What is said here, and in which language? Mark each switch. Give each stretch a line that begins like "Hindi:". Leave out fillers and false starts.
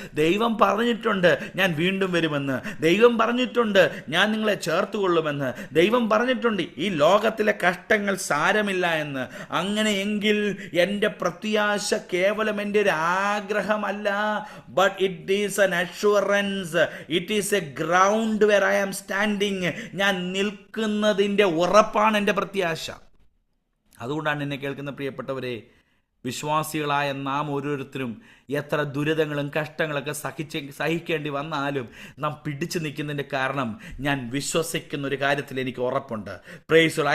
Malayalam: ദൈവം പറഞ്ഞിട്ടുണ്ട് ഞാൻ വീണ്ടും വരുമെന്ന്. ദൈവം പറഞ്ഞിട്ടുണ്ട് ഞാൻ നിങ്ങളെ ചേർത്തുകൊള്ളുമെന്ന്. ദൈവം പറഞ്ഞിട്ടുണ്ട് ഈ ലോകത്തിലെ കഷ്ടങ്ങൾ സാരമില്ല എന്ന്. അങ്ങനെയെങ്കിൽ എൻ്റെ പ്രത്യാശ കേവലം എൻ്റെ ഒരു ആഗ്രഹമല്ല,
English: But it is an assurance. It is a ground where I am standing.
Malayalam: ഞാൻ നിൽക്കുന്നതിൻ്റെ ഉറപ്പാണ് എൻ്റെ പ്രത്യാശ. അതുകൊണ്ടാണ് എന്നെ കേൾക്കുന്ന പ്രിയപ്പെട്ടവരെ, വിശ്വാസികളായ നാം ഓരോരുത്തരും എത്ര ദുരിതങ്ങളും കഷ്ടങ്ങളൊക്കെ സഹിക്കേണ്ടി വന്നാലും നാം പിടിച്ചു നിൽക്കുന്നതിൻ്റെ കാരണം, ഞാൻ വിശ്വസിക്കുന്ന ഒരു കാര്യത്തിൽ എനിക്ക് ഉറപ്പുണ്ട്.
English: Praise the Lord.